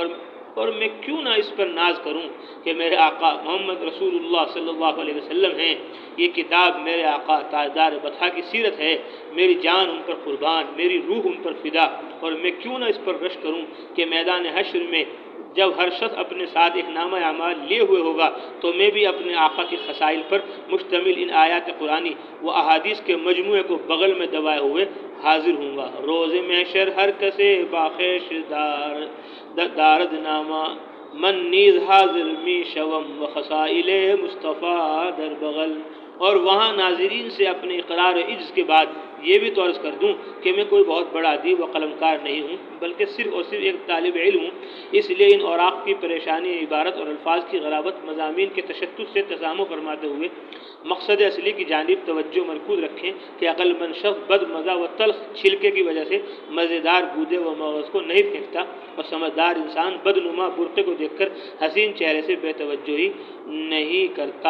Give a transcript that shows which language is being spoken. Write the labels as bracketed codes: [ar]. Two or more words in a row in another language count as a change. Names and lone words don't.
[ur] اور میں کیوں نہ اس پر ناز کروں کہ میرے آقا محمد رسول اللہ صلی اللہ علیہ وسلم ہیں، یہ کتاب میرے آقا تاجدار بطحا کی سیرت ہے، میری جان ان پر قربان، میری روح ان پر فدا، اور میں کیوں نہ اس پر رشک کروں کہ میدان حشر میں جب ہر شخص اپنے ساتھ ایک نامہ اعمال لیے ہوئے ہوگا تو میں بھی اپنے آقا کے خصائل پر مشتمل ان آیات قرآنی و احادیث کے مجموعے کو بغل میں دبائے ہوئے حاضر ہوں گا۔ [fa] روز محشر ہر کسے باخیش دارد نامہ، من نیز حاضر می شوم و خصائل مصطفیٰ در بغل۔ [ur] اور وہاں ناظرین سے اپنے اقرار و عجز کے بعد یہ بھی تو عرض کر دوں کہ میں کوئی بہت بڑا ادیب و قلمکار نہیں ہوں بلکہ صرف اور صرف ایک طالب علم ہوں، اس لیے ان اوراق کی پریشانی، عبارت اور الفاظ کی غرابت، مضامین کے تشدد سے تسامح فرماتے ہوئے مقصد اصلی کی جانب توجہ مرکوز رکھیں کہ عقل مند شخص بد مزہ و تلخ چھلکے کی وجہ سے مزیدار گودے و مغز کو نہیں پھینکتا، اور سمجھدار انسان بدنما برقع کو دیکھ کر حسین چہرے سے بے توجہی نہیں کرتا۔